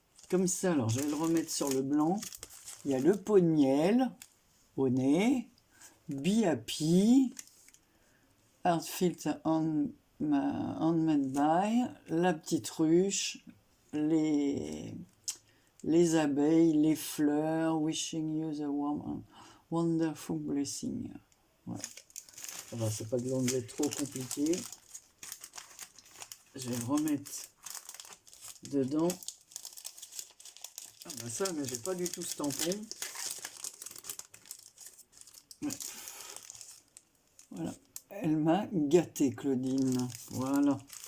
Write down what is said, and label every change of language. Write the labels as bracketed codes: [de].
[fr] Comme ça, alors je vais le remettre sur le blanc. Il y a le pot de miel au nez. [en] Be Happy. Artfilter Handmade by. [fr] La petite ruche. Les abeilles, les fleurs. [en] Wishing you the warm and wonderful blessing. [fr] Voilà. Alors, c'est pas de l'anglais trop compliqué. Je vais le remettre dedans. Ah ben ça, mais j'ai pas du tout ce tampon. Ouais. Voilà. Elle m'a gâté, Claudine. Voilà.